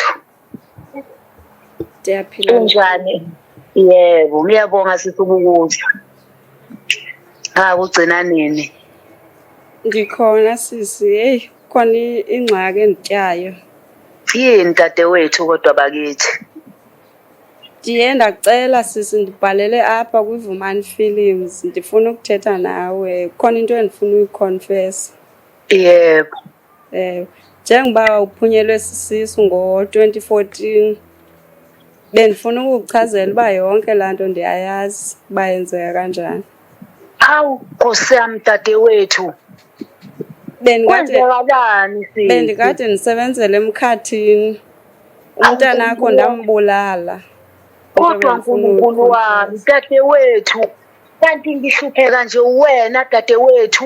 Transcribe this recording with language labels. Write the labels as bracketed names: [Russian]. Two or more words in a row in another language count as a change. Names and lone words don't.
[Xhosa] Ndiyaphila. Unjani? [Zulu] Yebo, ngiyabonga sisi ukuthi. Ugcina nini? Ngikhona sisi. [Xhosa] Hey, khona ingxaki endityayo. [Zulu] Yini dadewethu kodwa bakithi? [Xhosa] Ndiye ndacela sisi ndibhalele apha kwiVumani Films ndifuna ukuthetha nawe khona into endifuna uyiconfess. [Zulu] Yebo. [Xhosa] Njengoba uphunyelwe sisisu ngo-2014 bendifuna ukukuchazela uba yonke laa nto ndiyayazi uba yenzeka kanjani. [Zulu] Hawu Nkosi yami dadewethu. Kwenzakalani sisi? [Xhosa] Bendikade ndisebenzela emkhathini umntana akho ndambulala. [Zulu] Kodwa uNkulunkulu wami dadewethu kanti ngihlupheka nje wena dadewethu.